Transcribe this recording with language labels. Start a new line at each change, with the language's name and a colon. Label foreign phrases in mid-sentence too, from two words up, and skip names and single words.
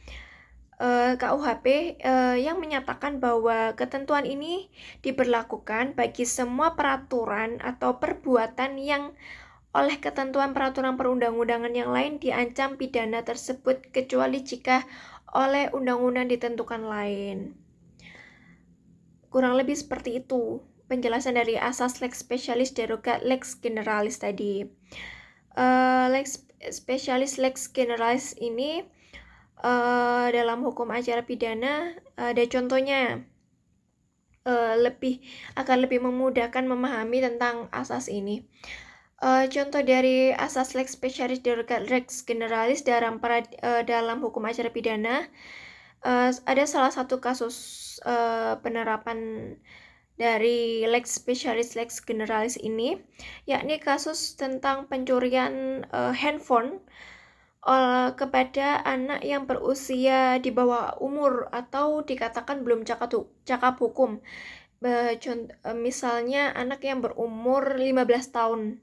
Indonesian: KUHP yang menyatakan bahwa ketentuan ini diberlakukan bagi semua peraturan atau perbuatan yang oleh ketentuan peraturan perundang-undangan yang lain diancam pidana tersebut kecuali jika oleh undang-undang ditentukan lain. Kurang lebih seperti itu penjelasan dari asas
Latin: lex specialis derogat lex generalis
Indonesian: tadi.
Latin: Lex specialis lex generalis
Indonesian: ini dalam hukum acara pidana ada contohnya, akan lebih memudahkan memahami tentang asas ini. Contoh dari asas
Latin: lex specialis derogat lex generalis
Indonesian: dalam hukum acara pidana, ada salah satu kasus penerapan dari
Latin: lex specialis lex generalis
Indonesian: ini, yakni kasus tentang pencurian handphone kepada anak yang berusia di bawah umur atau dikatakan belum cakap hukum. Misalnya anak yang berumur 15 tahun.